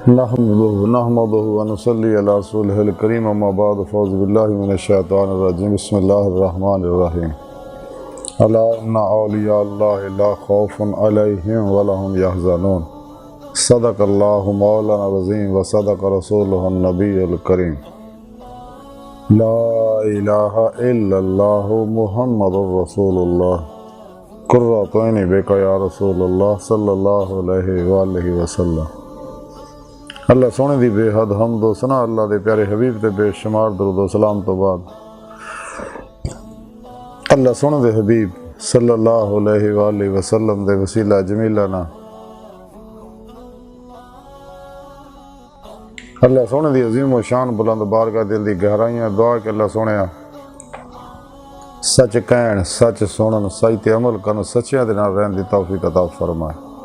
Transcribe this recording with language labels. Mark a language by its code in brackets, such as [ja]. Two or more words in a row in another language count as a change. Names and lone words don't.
[ar] نحمده ونصلي على رسوله الكريم أما بعد فأعوذ بالله من الشيطان الرجيم بسم الله الرحمن الرحيم ألا إن أولياء الله لا خوف عليهم ولا هم يحزنون صدق الله مولانا العظيم وصدق رسوله النبي الكريم لا إله إلا الله محمد رسول الله قرة عيني بك يا رسول الله صلى الله عليه وسلم. [pa] اللہ سوہنے دی بے حد حمد و ثنا اللہ دے پیارے حبیب تے بے شمار درود و سلام توں بعد اللہ سوہنے دے حبیب [ar] صلى الله عليه وسلم [pa] دے وسیلہ جمیلہ نال اللہ سوہنے دی عظیم و شان بلند بارگاہ دل دی گہرائیاں دعا کہ اللہ سوہنے سچ کہن سچ سنن سچ تے عمل کرن سچیاں دے نال رہن دی توفیق عطا فرمائے.